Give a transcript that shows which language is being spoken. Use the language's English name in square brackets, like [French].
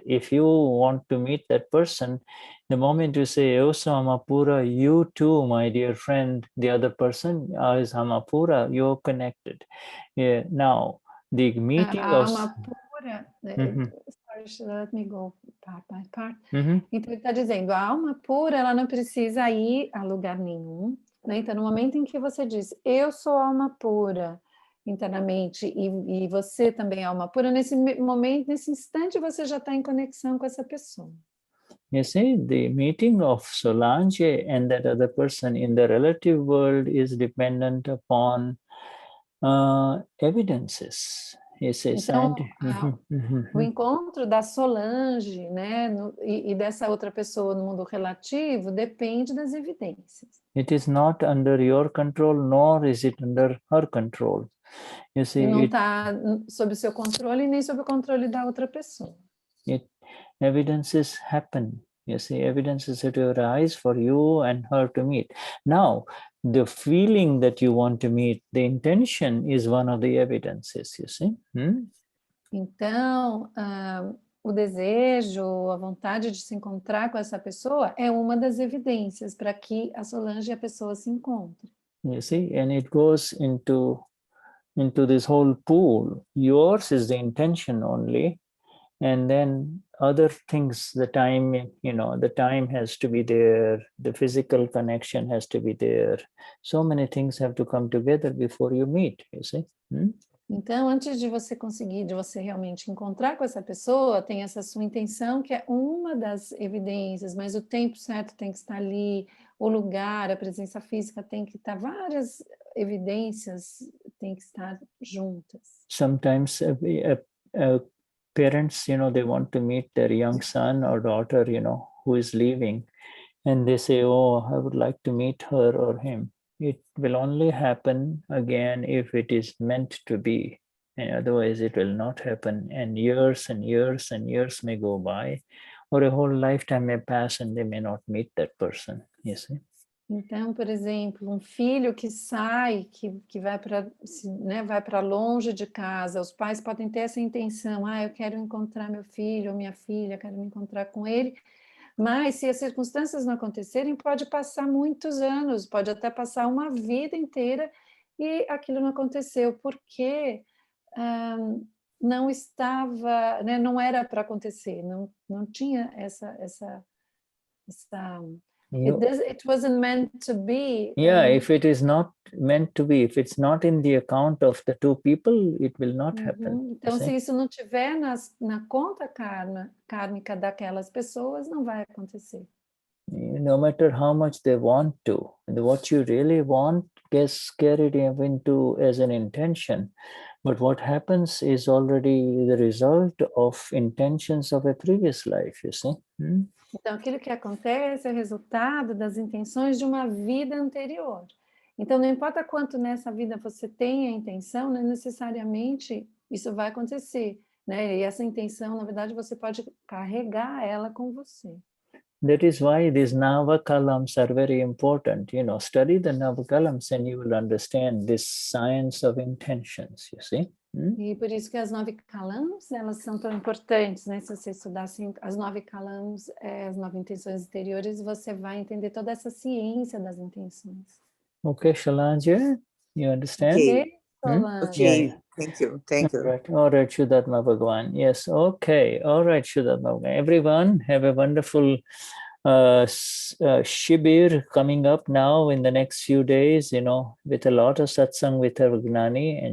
[English] If you want to meet that person, the moment you say, "Oh, Samapura," you too, my dear friend, the other person is Samapura, you're connected. Now, the meeting of... Amapura, sorry, let me go part by part. [Portuguese] Então, ele está dizendo, a alma pura, ela não precisa ir a lugar nenhum. Né? Então, no momento em que você diz, eu sou alma pura internamente e você também é alma pura, nesse momento, nesse instante, você já está em conexão com essa pessoa. [English] You see, the meeting of Solange and that other person in the relative world is dependent upon evidences. [Portuguese] Então, o encontro da Solange, né, e dessa outra pessoa no mundo relativo depende das evidências. [English] It is not under your control, nor is it under her control. You see, [Portuguese] não está sob o seu controle nem sob o controle da outra pessoa. [English] Evidences happen. You see, evidences have to arise for you and her to meet. Now, the feeling that you want to meet, the intention is one of the evidences, you see. [Portuguese] Então, o desejo, a vontade de se encontrar com essa pessoa é uma das evidências para que a Solange e a pessoa se encontrem. [English] You see, and it goes into this whole pool. Yours is the intention only, and then other things, the time has to be there, the physical connection has to be there. So many things have to come together before you meet, you see. [Portuguese] Então, antes de você realmente encontrar com essa pessoa, tem essa sua intenção, que é uma das evidências, mas o tempo certo tem que estar ali, o lugar, a presença física tem que estar, várias evidências têm que estar juntas. [English] Sometimes parents, they want to meet their young son or daughter, who is leaving, and they say, "Oh, I would like to meet her or him." it will only happen again if it is meant to be. And otherwise it will not happen. And years and years and years may go by, or a whole lifetime may pass and they may not meet that person, you see. [Portuguese] Então, por exemplo, filho que sai, que vai para, né, vai para longe de casa, os pais podem ter essa intenção, eu quero encontrar meu filho ou minha filha, quero me encontrar com ele, mas se as circunstâncias não acontecerem, pode passar muitos anos, pode até passar uma vida inteira e aquilo não aconteceu, porque não estava, né, não era para acontecer, não tinha essa [English] it wasn't meant to be. Yeah, if it is not meant to be, if it's not in the account of the two people, it will not happen. [Portuguese] Então, se isso não tiver na conta kármica daquelas pessoas, não vai acontecer. [English] No matter how much they want to, what you really want gets carried into as an intention. But what happens is already the result of intentions of a previous life, you see. [Portuguese] Então, aquilo que acontece é o resultado das intenções de uma vida anterior. Então, não importa quanto nessa vida você tem a intenção, não necessariamente isso vai acontecer, né? E essa intenção, na verdade, você pode carregar ela com você. [English] That is why these Navakalams are very important. Study the Navakalams and you will understand this science of intentions, you see. [Portuguese] E por isso que as 9 kalams, elas são tão importantes, né? Se você estudar as 9 kalams, as 9 intenções interiores, você vai entender toda essa ciência das intenções. [English] Okay, Shalange, you understand? Okay. Solange. Okay. Thank you. Thank you. All right, Shuddhatma Bhagwan. Yes, okay. All right, Shuddhatma Bhagwan. Everyone, have a wonderful Shibir coming up now in the next few days, with a lot of satsang with our Gnani.